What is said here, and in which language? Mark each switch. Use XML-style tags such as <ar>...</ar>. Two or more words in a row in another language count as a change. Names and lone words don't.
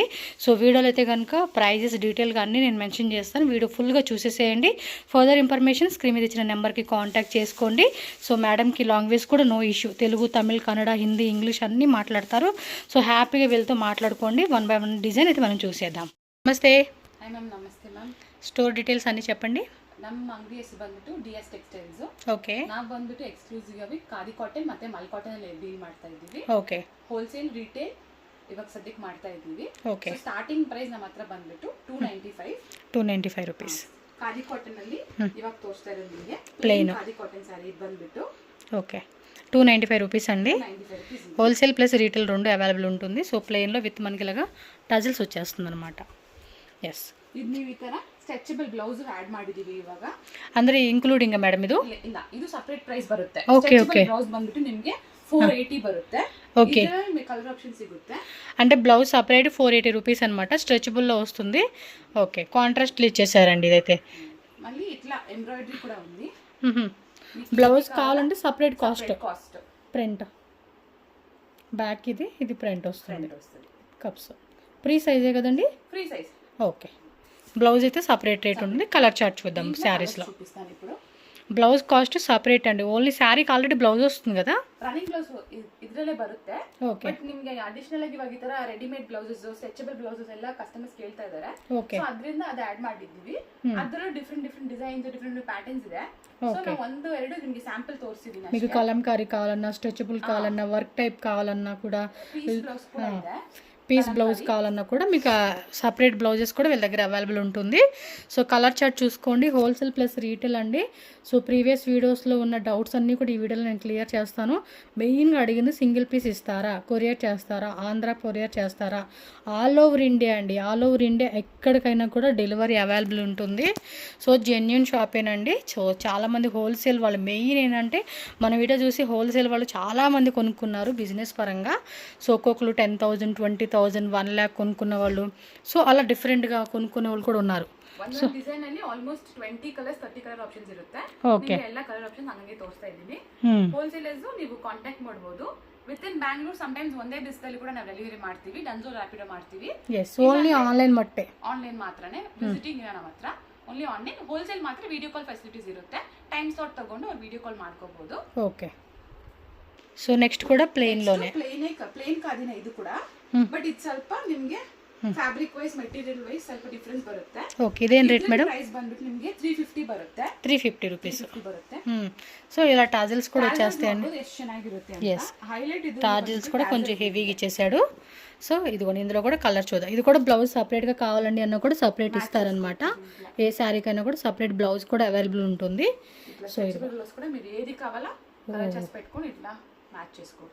<te>సో వీడియోలో అయితే కనుక ప్రైజెస్ డీటెయిల్గా అన్నీ నేను మెన్షన్ చేస్తాను. వీడియో ఫుల్గా చూసేసేయండి.</te> <en>further information screen</en> <te>మీద ఇచ్చిన నెంబర్కి కాంటాక్ట్ చేసుకోండి. సో మేడంకి లాంగ్వేజ్ కూడా</te> <en>no issue,</en> <te>తెలుగు, తమిళ్, కన్నడ, హిందీ, ఇంగ్లీష్ అన్నీ మాట్లాడతారు. సో హ్యాపీగా వెళ్తూ మాట్లాడుకోండి. 1 by 1 డిజైన్ అయితే మనం చూసేద్దాం. నమస్తే</te> <kn>ಮ್ಯಾಮ್. ನಮಸ್ತೆ ಮ್ಯಾಮ್.</kn> <te>స్టోర్ డీటెయిల్స్ అన్నీ చెప్పండి.</te> <kn>ನಮ್ಮ ಅಂಗಡಿ ಹೆಸರು ಬಂದ್ಬಿಟ್ಟು ಡಿಎಸ್ ಟೆಕ್ಸ್ಟೈಲ್ಸ್. ಓಕೆ. ನಾವು ಬಂದ್ಬಿಟ್ಟು ಎಕ್ಸ್ಕ್ಲೂಸಿವ್ ಆಗಿ ಖಾದಿ ಕಾಟನ್ ಮತ್ತೆ ಮಲ್ ಕಾಟನ್ ಅಲ್ಲಿ ಡೀಲ್ ಮಾಡ್ತಾ ಇದ್ದೀವಿ. ಓಕೆ. ಹೋಲ್ಸೇಲ್ ರಿಟೇಲ್ ಇವಾಗ ಸದ್ಯಕ್ಕೆ ಮಾಡ್ತಾ ಇದ್ದೀವಿ. ಓಕೆ. ಸ್ಟಾರ್ಟಿಂಗ್ ಪ್ರೈಸ್ ನಮ್ಮ ಹತ್ರ ಬಂದ್ಬಿಟ್ಟು 295 ರೂಪೀಸ್. ಖಾದಿ ಕಾಟನ್ ಅಲ್ಲಿ ಇವಾಗ ತೋರಿಸ್ತಾ ಇರೋದು ನಿಮಗೆ ಪ್ಲೇನ್ ಖಾದಿ ಕಾಟನ್ ಸ್ಯಾರಿ ಇದು ಬಂದ್ಬಿಟ್ಟು</kn> <te>ఓకే 295 రూపీస్ అండి.</te> <en>wholesale plus retail</en> <te>రెండు అవైలబుల్ ఉంటుంది. సో ప్లెయిన్లో విత్ మనకి ఇలాగా టజిల్స్ వచ్చేస్తుంది అనమాట. ఎస్,</te> <kn>ಇದು ನೀವು ಈ ತರ</kn> <en>stretchable blouse add</en> <kn>ಮಾಡಿದೀವಿ ಇವಾಗ. ಅಂದ್ರೆ</kn> <en>including madam</en> <kn>ಇದು? ಇಲ್ಲ, ಇದು</kn> <en>separate price</en> <kn>ಬರುತ್ತೆ. ಓಕೆ ಓಕೆ. ಬ್ಲೌಸ್ ಬಂದ್ಬಿಟ್ಟು ನಿಮಗೆ 480 ಬರುತ್ತೆ.</kn> <te>ఓకే.</te> <kn>ಇದರಲ್ಲಿ</kn> <en>colour option</en> <kn>ಸಿಗುತ್ತೆ.</kn> <te>అంటే బ్లౌజ్ సపరేట్ 480 రూపీస్ అనమాట. స్ట్రెచబుల్లో వస్తుంది. ఓకే, కాంట్రాస్ట్లు ఇచ్చేసారండి ఇదైతే. మళ్ళీ ఇట్లా ఎంబ్రాయిడరీ కూడా ఉంది. బ్లౌజ్ కావాలంటే సపరేట్ కాస్ట్. కాస్ట్ ప్రింట్ బ్యాక్ ఇది ప్రింట్ వస్తుంది. కప్స్ ఫ్రీ సైజే కదండి?</te> <en>free size.</en> <te>ఓకే. బ్లౌజ్ అయితే</te> <en>separate rate</en> <te>ఉంటుంది.</te> <en>colour chart</en> <te>చూద్దాం శారీస్లో. చూపిస్తాను ఇప్పుడు.</te> <en>blouse cost separate</en> <te>అండి. ఓన్లీ శారీకి ఆల్రెడీ బ్లౌజ్ వస్తుంది కదా,</te> <en>running blouse</en> <kn>ಇದರಲ್ಲೇ ಬರುತ್ತೆ. ಓಕೆ. ಬಟ್ ನಿಮಗೆ ಅಡಿಷನಲ್ ಆಗಿ ಇವಾಗ ಈ ತರ</kn> <en>readymade blouses, stretchable blouses</en> <kn>ಎಲ್ಲ ಕಸ್ಟಮರ್ಸ್ ಕೇಳ್ತಾ ಇದ್ದಾರೆ. ಓಕೆ. ಸೊ ಅದರಿಂದ ಅದು ಆಡ್ ಮಾಡಿದ್ದೀವಿ. ಅದರಲ್ಲೂ</kn> <en>different designs, different patterns</en> <kn>ಇದೆ. ಸೊ ನಾವು ಒಂದು ಎರಡು ನಿಮಗೆ ಸ್ಯಾಂಪಲ್ ತೋರಿಸಿದ್ದೀನಿ.</kn> <te>మీకు కలంకారీ కావాలన్నా, స్ట్రెచబుల్ కావాలన్నా, వర్క్ టైప్ కావాలన్నా కూడా,</te> <en>piece blouse</en> <te>కూడా ಇದೆ.</te> <en>piece blouse</en> <te>కావాలన్నా కూడా మీకు సపరేట్ బ్లౌజెస్ కూడా వీళ్ళ దగ్గర అవైలబుల్ ఉంటుంది. సో</te> <en>colour chart</en> <te>చూసుకోండి.</te> <en>wholesale plus retail</en> <te>అండి. సో ప్రీవియస్ వీడియోస్లో ఉన్న డౌట్స్ అన్నీ కూడా ఈ వీడియోలో నేను క్లియర్ చేస్తాను. మెయిన్గా అడిగింది</te> <en>single piece</en> <te>ఇస్తారా, కొరియర్ చేస్తారా, ఆంధ్ర కొరియర్ చేస్తారా,</te> <en>all over India</en> <te>అండి.</te> <en>all over India</en> <te>ఎక్కడికైనా కూడా డెలివరీ అవైలబుల్ ఉంటుంది. సో జెన్యూన్ షాపేనండి. సో చాలామంది హోల్సేల్ వాళ్ళు మెయిన్ ఏంటంటే మన వీడియో చూసి హోల్సేల్ వాళ్ళు చాలామంది కొనుక్కున్నారు బిజినెస్ పరంగా. సో ఒక్కొక్కరు 10,000, 20,000, 1 lakh కొనుక్కున్న వాళ్ళు, సో అలా డిఫరెంట్గా కొనుక్కునే వాళ్ళు కూడా ఉన్నారు.</te> <kn>ಒಂದು ಡಿಸೈನ್ ಅಲ್ಲಿ ಆಲ್ಮೋಸ್ಟ್ 20 ಕಲರ್ಸ್ 30</kn> <en>colour options</en> <kn>ಇರುತ್ತೆ. ಓಕೆ. ಎಲ್ಲ</kn> <en>colour options</en> <kn>ಹಂಗೆ ತೋರಿಸ್ತಾ ಇದ್ದೀನಿ. ಹೋಲ್ಸೇಲರ್ಸ್ ನೀವು ಕಾಂಟ್ಯಾಕ್ಟ್ ಮಾಡಬಹುದು.</kn> <en>within Bangalore sometimes</en> <kn>ಒಂದೇ ದಿವಸದಲ್ಲಿ ಕೂಡ ನಾವು ಡೆಲಿವರಿ ಮಾಡ್ತೀವಿ. ಡನ್ಸೋ ರ್ಯಾಪಿಡೋ ಮಾಡ್ತೀವಿ.</kn> <en>yes, only online</en> <kn>ಮಟ್ಟೆ. ಆನ್ಲೈನ್ ಮಾತ್ರನೇ ವಿಸಿಟಿಂಗ್ ಇರೋ ನಮ್ಮ ಹತ್ರ.</kn> <en>only online.</en> <kn>ಹೋಲ್ಸೇಲ್ ಮಾತ್ರ</kn> <en>video call facilities</en> <kn>ಇರುತ್ತೆ.</kn> <en>time slot</en> <kn>ತಗೊಂಡು ಅವ್ರು</kn> <en>video call</en> <kn>ಮಾಡ್ಕೋಬಹುದು. ಓಕೆ.</kn> <en>so next</en> <kn>ಕೂಡ ಪ್ಲೇನ್లోనే ಪ್ಲೇನ್ ಖಾದಿನೇ ಇದು ಕೂಡ. ಬಟ್ ಇದು ಸ್ವಲ್ಪ ನಿಮಗೆ</kn> <en>fabric wise, material wise</en> <kn>ಸ್ವಲ್ಪ ಡಿಫರೆನ್ಸ್ ಬರುತ್ತೆ. ಓಕೆ. ಇದೇನು ರೇಟ್ ಮೇಡಮ್? ಪ್ರೈಸ್ ಬಂದ್ಬಿಟ್ಟು ನಿಮಗೆ 350 ಬರುತ್ತೆ. 350 ರೂಪೀಸ್ ಬರುತ್ತೆ.</kn> <te>సో ఇలా టాజిల్స్ కూడా వచ్చేస్తాయండి.</te> <kn>ಎಷ್ಟು ಚೆನ್ನಾಗಿರುತ್ತೆ.</kn> <te>ఎస్, హైలైట్ ఇది టాజిల్స్ కూడా కొంచెం హెవీగా ఇచ్చేసాడు. సో ఇదిగోండి, ఇందులో కూడా కలర్ చూద్దాం. ఇది కూడా బ్లౌజ్ సపరేట్గా కావాలండి అన్న కూడా సపరేట్ ఇస్తారనమాట. ఏ శారీకైనా కూడా</te> <en>separate blouse</en> <te>కూడా అవైలబుల్ ఉంటుంది. సో ఇది కూడా మీరు ఏది కావాలా కలర్ చేసి పెట్టుకొని ఇట్లా మ్యాచ్ చేసుకోవచ్చు.</te>